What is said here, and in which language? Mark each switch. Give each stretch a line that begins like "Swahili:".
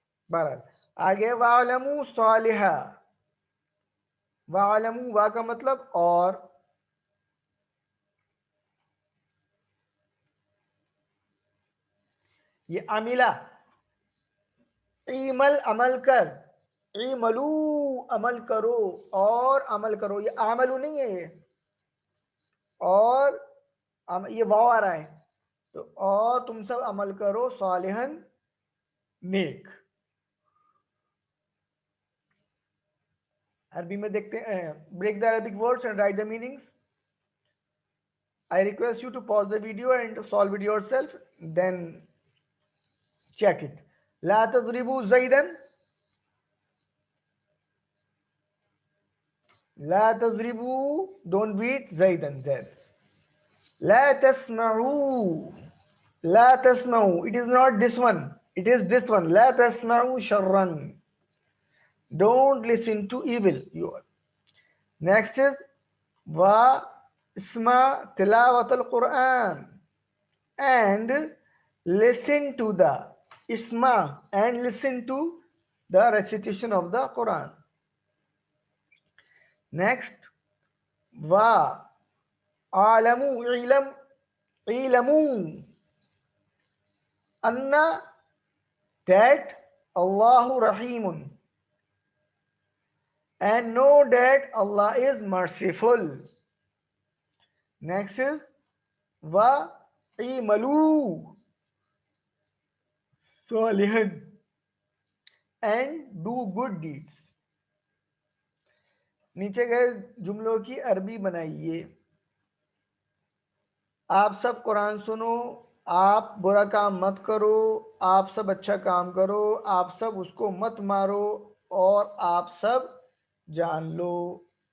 Hindi: बहरहाल आगे वालमू सालिहा, वालमू वा का मतलब और, ये अमिला, ईमल अमल कर, ईमलू अमल करो, और अमल करो, ये आमलू नहीं है, ये और ये वाव आ रहा है, तो और तुम सब अमल करो सालिहन, नेक। अरबी में देखते हैं,
English: Break the Arabic words and write the meanings. I request you to pause the video and solve it yourself, then check it.
Arabic: لا تضربوا زيدا. لا تضربوا,
English: don't beat
Arabic: زيدا, زيد. لا تسمعوا. لا تسمعوا,
English: it is not this one, it is this one.
Arabic: لا تسمعوا شرا,
English: don't listen to evil. Next is
Arabic: واسمع تلاوة القرآن,
English: and listen to the isma, and listen to the recitation of the Quran. Next, wa alamu ilamu anna, that Allahu Rahimun, and know that Allah is merciful. Next is wa imalu salihan, and do good deeds.
Hindi: नीचे गए जुमलों की अरबी बनाइए। आप सब कुरान सुनो, आप बुरा काम मत करो, आप सब अच्छा काम करो, आप सब उसको मत मारो, और आप सब जान लो।